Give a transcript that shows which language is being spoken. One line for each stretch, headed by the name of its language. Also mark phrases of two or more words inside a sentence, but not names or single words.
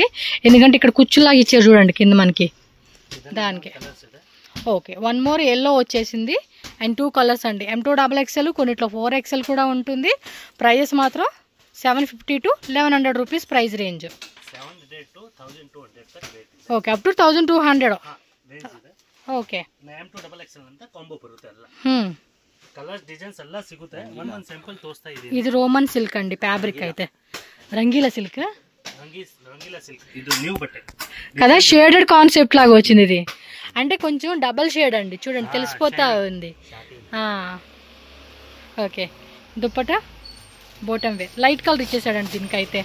Telugu: ఎందుకంటే ఇక్కడ కుచ్చులాగా ఇచ్చారు చూడండి కింద మనకి దానికి. ఓకే, 1
English: more yellow
Telugu: వచ్చేసింది అండ్ 2 కలర్స్ అండి. M2XXL, కొన్నిట్లో 4XL కూడా ఉంటుంది. ప్రైజెస్ మాత్రం 750 to 1100
English: rupees price range.
Telugu: ఓకే,
English: up to
Telugu: 1200.
Kannada: ಓಕೆ M2XXL ಅಂತ ಕಾಂಬೋ ಬರುತ್ತೆ ಎಲ್ಲ.
English: colours designs
Kannada: ಎಲ್ಲ ಸಿಗುತ್ತೆ. ಒಂದೊಂದು ಸ್ಯಾಂಪಲ್ ತೋರಿಸ್ತಾ ಇದೀನಿ. ಇದು
English: Roman silk
Kannada: ಅಂడి,
Telugu: ఫ్యాబ్రిక్ అయితే రంగీలా సిల్క్. రంగీలా సిల్క్ ఇది న్యూ బట్టే కదా,
English: shaded concept
Telugu: లాగా వచ్చింది ఇది. అంటే కొంచెం
English: double shade
Telugu: అండి, చూడండి తెలిసిపోతా ఉంది. ఓకే, దుప్పట
English: bottom wear light colour
Telugu: ఇచ్చేసాడండి దీనికైతే.